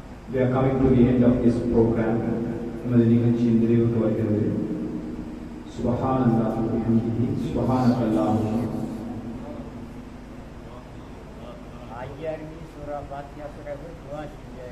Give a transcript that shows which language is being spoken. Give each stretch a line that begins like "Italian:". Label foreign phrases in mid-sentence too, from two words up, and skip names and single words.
English: We are coming to the end of this program.
Tamil: நமது நிகழ்ச்சியின் நிறைவுக்கு வருகிறது.
Arabic: سبحان الله وبحمده سبحانك اللهم.
Malay: Ajar ni surah Fatihah sudah berdua saja.